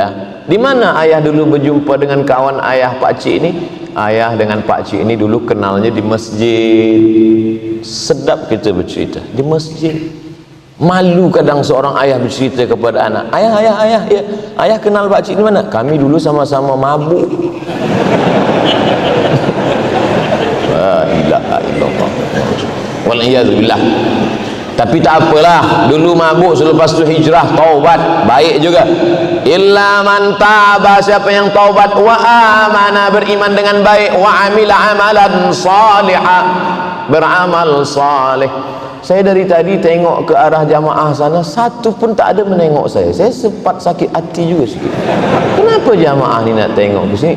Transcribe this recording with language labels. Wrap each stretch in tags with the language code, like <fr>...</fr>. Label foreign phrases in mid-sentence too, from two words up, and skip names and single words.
<ms>Di mana ayah dulu berjumpa dengan kawan ayah pakcik ini? Ayah dengan pakcik ini dulu kenalnya di masjid. Sedap kita bercerita di masjid. Malu kadang seorang ayah bercerita kepada anak, ayah, ya, ayah kenal pakcik di mana? Kami dulu sama-sama mabuk.</ms> <ar>لا إله إلا الله.</ar> <ms>Wal'iyadzubillah. Tapi tak apalah, dulu mabuk, selepas itu hijrah, taubat, baik juga.</ms> <ar>إلا من تاب,</ar> <ms>siapa yang taubat,</ms> <ar>وآمن,</ar> <ms>beriman dengan baik,</ms> <ar>وعمل عملا صالحا,</ar> <ms>beramal salih. Saya dari tadi tengok ke arah jamaah sana, satu pun tak ada menengok saya. Saya sempat sakit hati juga sikit. Kenapa jamaah ni nak tengok ke sini?</ms>